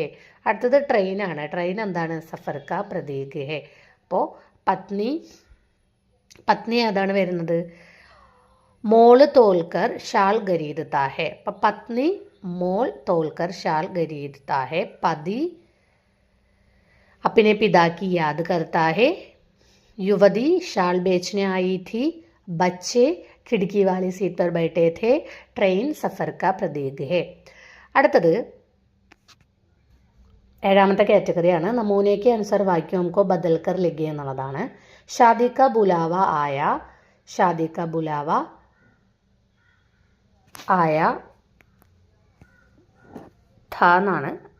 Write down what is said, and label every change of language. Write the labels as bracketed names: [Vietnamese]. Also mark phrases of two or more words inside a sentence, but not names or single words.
[Malayalam] അടുത്തത് ട്രെയിനാണ്. ട്രെയിൻ എന്താണ്? [Hindi] सफ़र का प्रतीक है. [Malayalam] അപ്പോൾ പത്നി ഏതാണ് വരുന്നത്? [Hindi] मोल तोलकर शॉल खरीदता है. [Malayalam] അപ്പം പത്നി [Hindi] मोल तोलकर शॉल खरीदता है. പതി अपने पिता की याद करता है. युवती शाल बेचने आई थी. बच्चे खिड़की वाली सीट पर बैठे थे. ट्रेन सफर का प्रतीक है. [Malayalam] അടുത്തത് 7ാമത്തെ കാറ്റഗറിയാണ്. നമൂനയ്ക്ക് അനുസർ വാക്യം നമുക്ക് [Hindi] बदलकर लिखें [Malayalam] എന്നുള്ളതാണ്. [Hindi] शादी का बुलावा आया. शादी का बुलावा आया था എന്നാണ്.